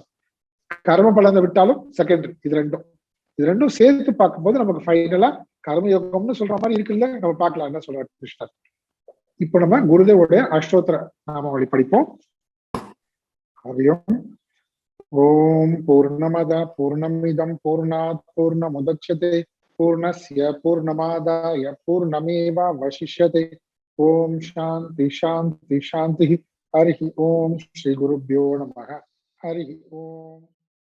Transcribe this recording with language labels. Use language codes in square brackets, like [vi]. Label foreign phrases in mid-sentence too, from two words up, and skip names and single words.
[ta] கர்ம பலனை விட்டாலும் செகண்டரி. இது ரெண்டும் சேர்த்து பார்க்கும்போது நமக்கு ஃபைனலா கர்மயோகம்னு சொல்ற மாதிரி இருக்குல்ல. நம்ம பார்க்கலாம் என்ன சொல்றாரு கிருஷ்ணர். இப்ப நம்ம குருதேவோடைய அஷ்டோத்திர நாமாவளி படிப்போம். [sa] हरिओम्। ओम् पूर्णमद पूर्णमिदं पूर्णात् पूर्णमुदच्यते पूर्णस्य पूर्णमादाय पूर्णमेवावशिष्यते. ओम् शान्ति शान्ति शान्ति। हरि ओम्. श्री गुरुभ्यो नमः। हरि ओम्.